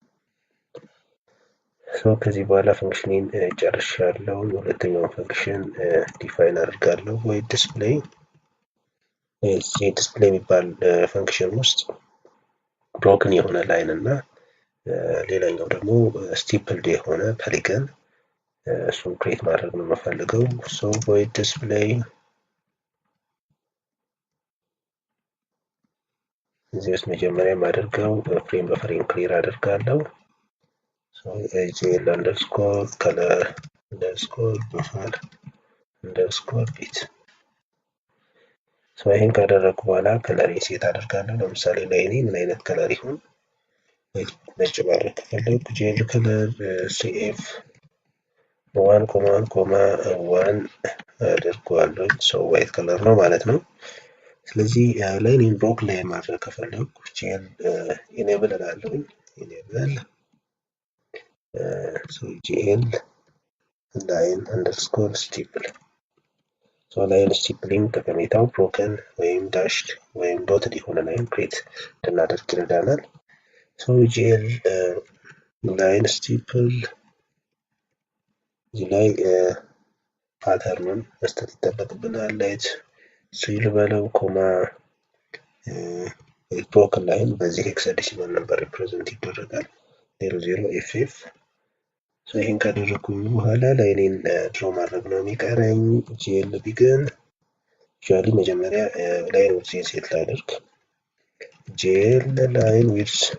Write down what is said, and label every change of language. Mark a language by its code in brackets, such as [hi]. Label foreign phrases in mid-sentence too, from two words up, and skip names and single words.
[am] ከዚህ በኋላ ፈንክሽኔን ጨርሻለሁ። ሁለተኛውን ፈንክሽን ዲፋይን አድርጋለሁ ወይ [en] display display [am] የሚባል ፈንክሽን ውስጥ ብሮክን የሆነ ላይን እና ሌላኛው ደግሞ ስቲፕልድ የሆነ ፖሊገን እሱን ክሬት ማድረግ ነው የምፈልገው። [en] void display [am] እዚህ ውስጥ መጀመሪያ የማደርገው ፍሬም በፍሬም ክሊር አደርጋለሁ። [en] gl underscore color underscore buffer underscore bit [am] ይሄን ካደረኩ በኋላ [en] color set [am] አደርጋለሁ። ለምሳሌ ላይኔ ምን አይነት ከለር ይሁን? ነጭ ማድረግ ከፈለኩ [en] gl color cf 1,1,1 [am] አድርገዋለሁ። [en] white color [am] ነው ማለት ነው። ስለዚህ ላይኔን ብሎክ ላይ ማድረግ ከፈለኩ [en] gl enable [am] እላለሁ። ኢኔብል [en] gl line underscore stipple line stippling [am] ጠቀሜታው ብሮከን ወይም ዳሽድ ወይም ዶትድ የሆነ ላይን ክሬት እንድናደርግ ይረዳናል። [en] gl line stipple [am] እዚህ ላይ ፓተርኑን መስጠት ይጠበቅብናል። ላይት ሲል በለው ኮማ [en] broken line [am] በዚህ ሄክሳዴሲማል ነበር ሪፕሬዘንት ይደረጋል 00ff። ይሄን ካደረኩኝ በኋላ ላይኔን ድሮ ማድረግ ነው የሚቀረኝ። [en] gl begin usually [am] መጀመሪያ [en] line width set [am] ላድርግ። [en] gl line width